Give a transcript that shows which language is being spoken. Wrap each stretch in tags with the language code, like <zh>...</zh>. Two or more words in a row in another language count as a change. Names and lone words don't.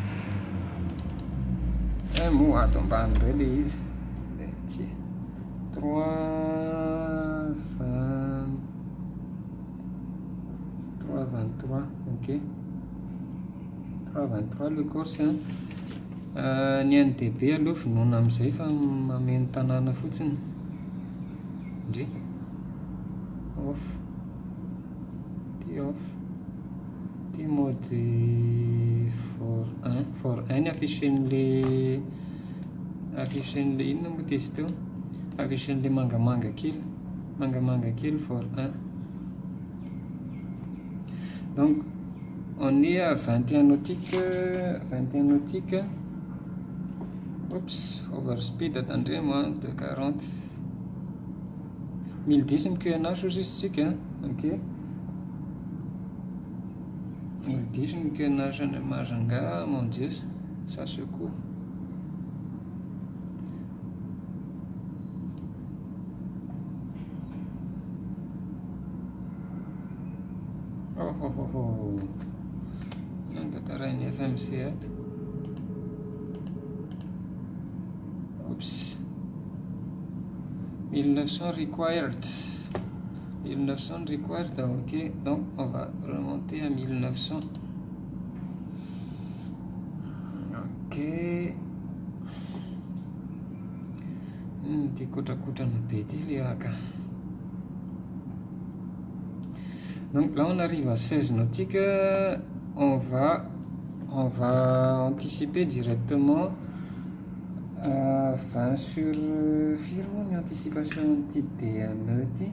<mg>Mo ato ambany re le izy. 323, ok.</mg> <fr>323 le course.</fr> <mg>Ny NDB aloha finoana amin'izay fa mameno tanàna fotsiny. Ndry off. Ty off. Ty mode for 1 ny affichen'le inona moa izy teo, affichen'le mangamanga kely for 1.</mg> <fr>Donc on est à 21 nautiques. Oups,</fr> <en>overspeed</en> <fr>attendez moi de 40.</fr> <mg>1010 ny QNH izy tsika. Ok. 1010 ny QNH any Mahajanga,</mg> <fr>mon dieu, ça secoue. Oh.</fr> <mg>Nantatarainy FMC ato. Oups.</mg> <en>1900 required. 1900 required, ok.</en> <fr>Donc on va remonter à 1900. Ok.</fr> <mg>Ty kotrakotrana be ty le haka.</mg> <fr>Donc là on arrive à 16 nautiques. On va anticiper directement 20 sur firme une anticipation type DME.</fr>